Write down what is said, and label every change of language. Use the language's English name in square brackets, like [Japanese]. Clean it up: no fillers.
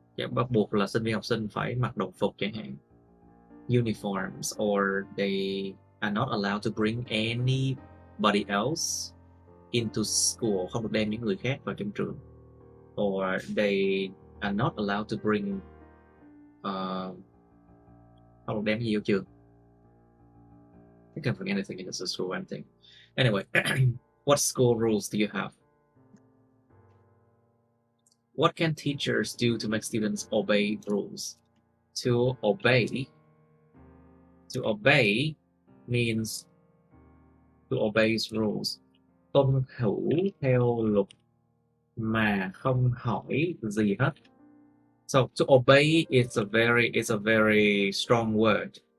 [Vietnamese] Bắt buộc là sinh viên học sinh phải mặc đồng phục chẳng hạn. [English] Uniforms, or they are not allowed to bring anybody else into school. [Vietnamese] Không được đem những người khác vào trong trường. [English] Or they are not allowed to bring [Vietnamese] không được đem gì vào trường. [English] You can't bring anything into the school, anything. Anyway, what school rules do you have? What can teachers do to make students obey rules? To obey means to obey rules. [Vietnamese] Tuân thủ theo luật mà không hỏi gì hết. [English] So to obey is a very strong word.